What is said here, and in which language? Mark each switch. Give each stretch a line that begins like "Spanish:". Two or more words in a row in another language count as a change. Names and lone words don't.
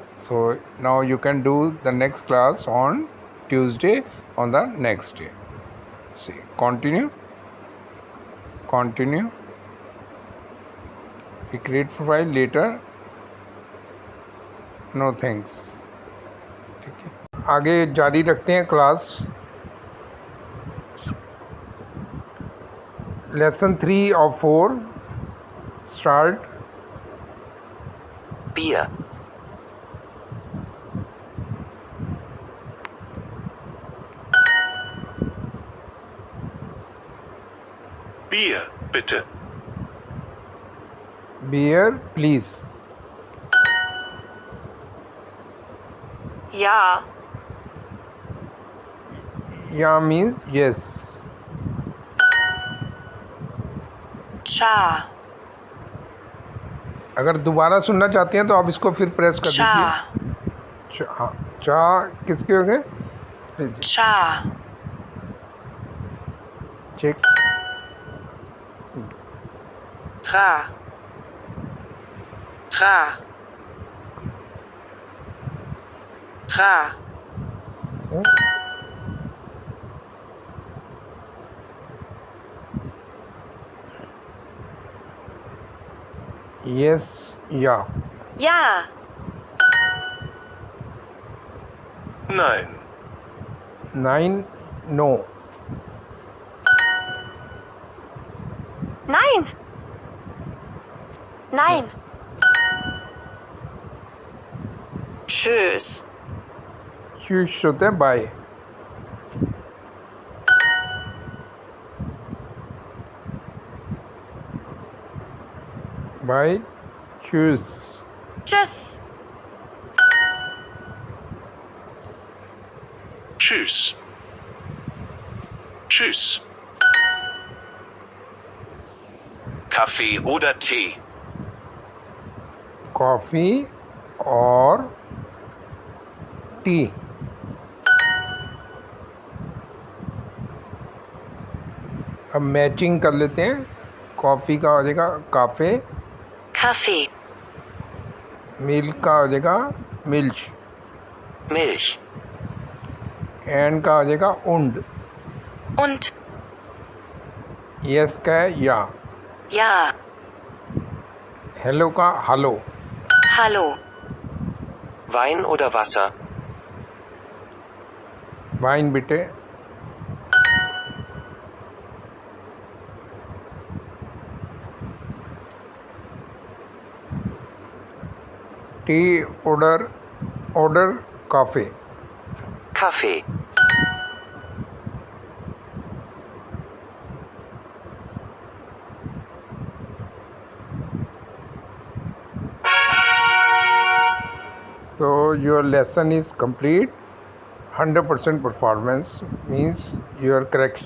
English: So now you can do the next class on Tuesday on the next day. See, continue. Continue. We create file later. No thanks.
Hindi: ठीक है, आगे जारी रखते हैं क्लास.
English: Lesson 3 of 4. Start.
German: Bier, Bier, bitte.
English: Beer, please.
German: ja,
English: Yeah means yes. cha,
Hindi: अगर दोबारा सुनना चाहते हैं तो आप इसको फिर प्रेस कर cha, दीजिए. हाँ, चा किसके हो गए? cha,
English: चेक. ra, ra, ra, Yes, yeah.
German: ja, Nein.
English: 9, no.
German: Nein. Nein. Tschüss.
Hindi: Tschüss होता है
English: bye. bye.
German: Tschüss. Tschüss. Tschüss. Tschüss. Kaffee oder Tee?
Hindi: कॉफ़ी और टी. अब मैचिंग कर लेते हैं. कॉफ़ी का हो जाएगा काफ़े.
German: Kaffee.
Hindi: मिल्क का हो जाएगा मिल्च.
German: Milch.
Hindi: एंड का हो जाएगा उंड.
German: Und.
Hindi: यस का है या.
German: Ja.
Hindi: हेलो का हालो.
German: Hallo. Wein oder Wasser?
Hindi: वाइन बेटे.
English: tea order coffee.
German: Kaffee.
English: So your lesson is complete. 100% performance means you are correct.